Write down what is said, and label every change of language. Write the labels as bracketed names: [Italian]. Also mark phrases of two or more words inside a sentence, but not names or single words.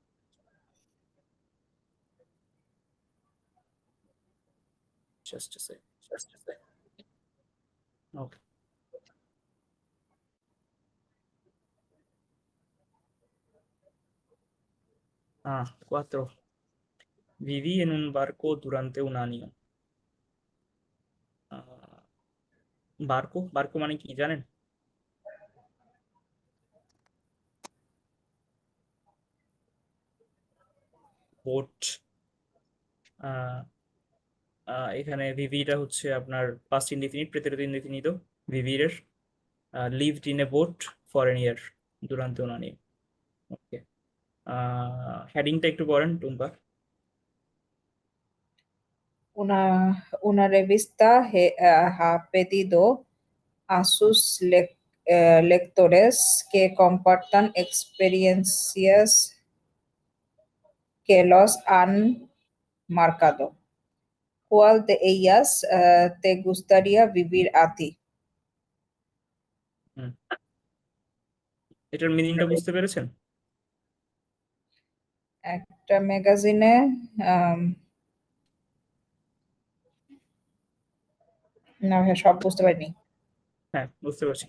[English] just okay. 4. [Spanish] Viví en un barco durante un año. [Bangla] বার্কো বার্কো মানে কি জানেন? বোট। এখানে ভিভিটা হচ্ছে আপনার [English] past indefinite, [Spanish] pretérito indefinido vivir. [English] lived in a boat for an year [Spanish] durante un año. [Bangla] ওকে। হেডিংটা একটু পড়েন টুম্পা। [Spanish] Una revista ha pedido a sus lectores que compartan experiencias que los han marcado. ¿Cuál de ellas te gustaría vivir a ti? [Bangla] হুম, এটার মিনিংটা বুঝতে পেরেছেন? একটা ম্যাগাজিনে না ভাই, সব বুঝতে পারিনি। হ্যাঁ, বুঝতে পারছি।